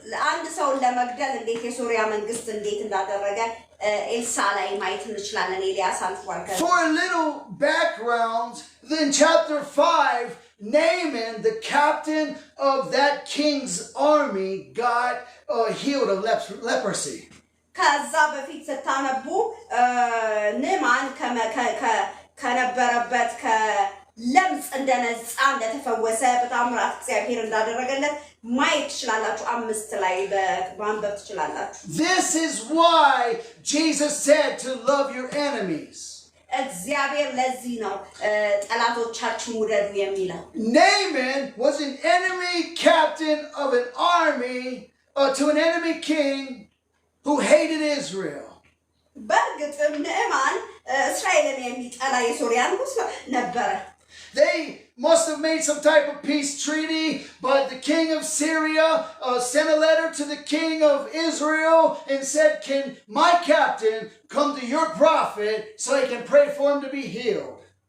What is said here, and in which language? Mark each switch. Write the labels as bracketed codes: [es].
[am] አንድ ሰውን ለመግደል እንዴት የሶሪያ መንግስት እንዴት እንዳደረገ ኤልሳ ላይ ማየት እንችላለን። ኤልያስ አልፏል። [en] For a little background, in chapter 5, Naaman, the captain of that king's army, got healed of leprosy. [am] ከዛ በፊት ስታነቡ ንዕማን ከነበረበት ከለምጽ እንደነጻ እንደተፈ እንደተፈወሰ በታምራት እግዚአብሔር እንዳደረገለት ማየት ትችላላችሁ 5 ላይ በማንበብ ትችላላችሁ [en] This is why Jesus said to love your enemies [am] እግዚአብሔር ለዚህ ነው ጠላቶቻችሁን ውደዱ የሚለው [en] Naaman was an enemy captain of an army to an enemy king who hated Israel [am] በእርግጥም ንዕማን እስራኤልን የሚጠላ የሶርያ ንጉስ ነበረ [en] They must have made some type of peace treaty, but the king of Syria sent a letter to the king of Israel and said, can my captain come to your prophet so he can pray for him to be healed?